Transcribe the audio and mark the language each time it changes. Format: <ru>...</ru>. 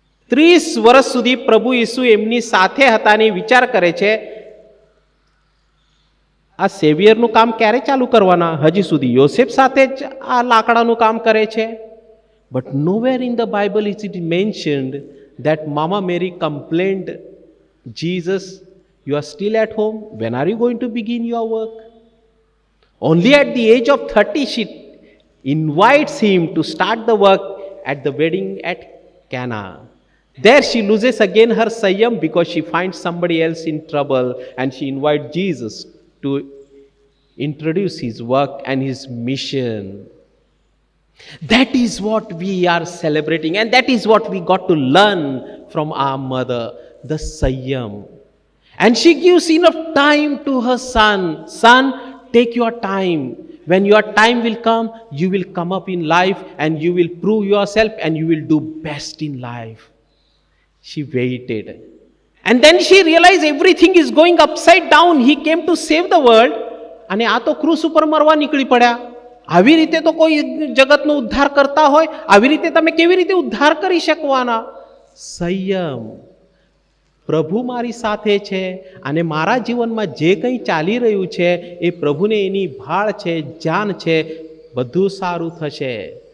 <gu>30 વર્ષ સુધી પ્રભુ ઈસુ એમની સાથે હતા ને વિચાર કરે છે આ સેવિયરનું કામ ક્યારે ચાલુ કરવાના? હજી સુધી યોસેફ સાથે જ આ લાકડાનું કામ કરે છે.</gu> <en>But nowhere in the Bible is it mentioned that Mama Mary complained, Jesus, you are still at home. When are you going to begin your work? Only at the age of 30, she invites him to start the work at the wedding at Cana. There she loses again her Sanyam because she finds somebody else in trouble, and she invites Jesus to introduce his work and his mission. That is what we are celebrating, and that is what we got to learn from our mother, the Sanyam. And she gives enough time to her son. Son, take your time. When your time will come, you will come up in life and you will prove yourself and you will do best in life. She waited. And then she realized everything is going upside down. He came to save the world.</en> <gu>અને આ તો ક્રૂસ ઉપર મરવા નીકળી પડ્યા. આવી રીતે તો કોઈ જગતનો ઉદ્ધાર કરતા હોય, આવી રીતે તમે કેવી રીતે ઉદ્ધાર કરી શકવાના? સંયમ. પ્રભુ મારી સાથે છે અને મારા જીવનમાં જે કંઈ ચાલી રહ્યું છે એ પ્રભુને એની ભાળ છે, જાન છે, બધું સારું થશે.</gu>